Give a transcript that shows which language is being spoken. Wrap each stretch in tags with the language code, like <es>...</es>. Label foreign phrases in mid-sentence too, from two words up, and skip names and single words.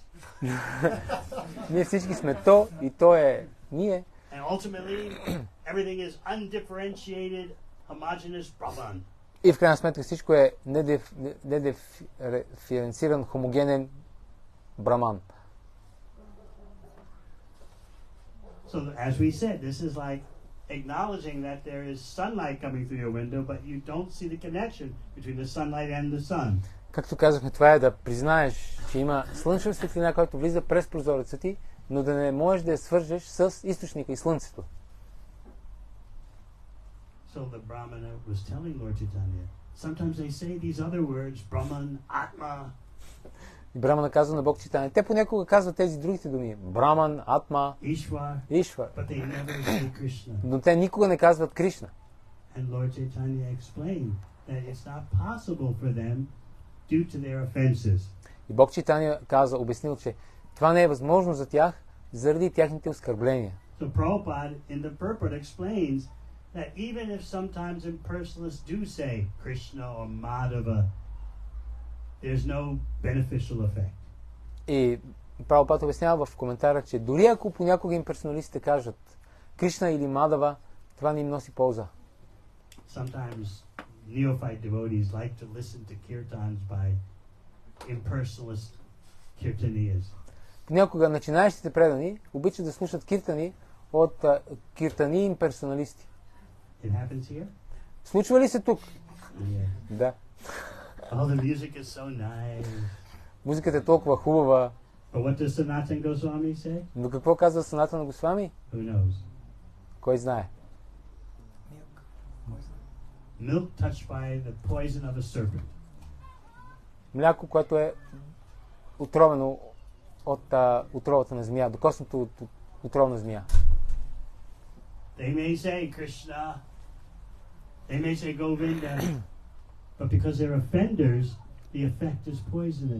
<bg>Ние всички сме то и то е ние.</bg> <en>And ultimately, everything is undifferentiated, homogeneous Brahman.</en> <bg>И в крайна сметка всичко е недиференциран, хомогенен браман.</bg> <en>So as we said, this is like acknowledging that there is sunlight coming through your window, but you don't see the connection between the sunlight and the sun.</en> <bg>Както казахме, това е да признаеш, че има слънчева светлина, която влиза през прозореца ти, но да не можеш да я свържеш с източника и слънцето.</bg> <en>So the Brahmana was telling Lord Chaitanya, sometimes they say these other words, Brahman, Atma.</en> <bg>И Брамана казва на Бог Чайтания. Те понякога казват тези другите думи. Браман, Атма,</bg> <en>Ishvar,</en> <bg>Ишвар.</bg> <en>but they never say Krishna.</en> <bg>Но те никога не казват Кришна.</bg> <en>And Lord Chaitanya explained that it's not possible for them due to their offenses.</en> <bg>И Бог Чайтания обяснил, че това не е възможно за тях заради тяхните оскърбления.</bg> <en>So Prabhupada in the purport explains that even if sometimes impersonalists do say Krishna or Madhava, there's no beneficial effect.</en> <bg>И Прабхупада обяснява в коментара, че дори ако понякога имперсоналистите кажат Кришна или Мадава, това не им носи полза.</bg> <en>Sometimes neophyte devotees like to listen to kirtans by impersonalist kirtaniyas.</en> <bg>Понякога начинаещите предани обичат да слушат киртани от киртани имперсоналисти.</bg> <en>It happens here?</en> <bg>Случва ли се тук?</bg> <en>Yeah.</en> <bg>Да.</bg> <en>Oh, the music is so nice.</en> <bg>Музиката е толкова хубава.</bg> <en>But what does Sanatana Goswami say?</en> <bg>Но какво казва Санатана Госвами?</bg> <en>Who knows?</en> <bg>Кой знае?</bg> <en>Milk touched by the poison of a serpent.</en> <bg>Мляко, което е отровено от отровата на змия, докоснато от отрова на змия.</bg> <en>They may say Krishna, they may say Govinda, but because they're offenders, the effect is poisonous.</en>